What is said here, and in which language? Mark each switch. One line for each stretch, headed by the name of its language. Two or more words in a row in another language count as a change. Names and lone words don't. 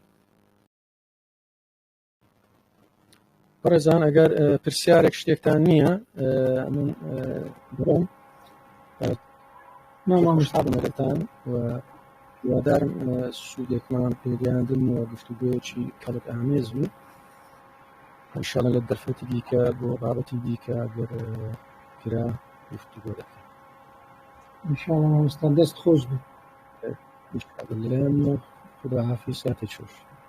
Central Kurdish: بەڕێزان ئەگەر پرسیارێک شتێکتان نییە من بڕۆم مامۆستابنەکەتان و هیوادارم سوودێکمان پێگەیاندن و گفتوگۆیەکی کەڵک ئامێز بوو ئینشاڵڵا لە دەرفەتی دیکە بۆ بابەتی دیکە ئەگەر کرا گفتوگۆ دەکەین
Arabic: إنشاء الله
Central Kurdish: مستر دست خوش بي لەلایەن خوداحافیز ساتێک خۆش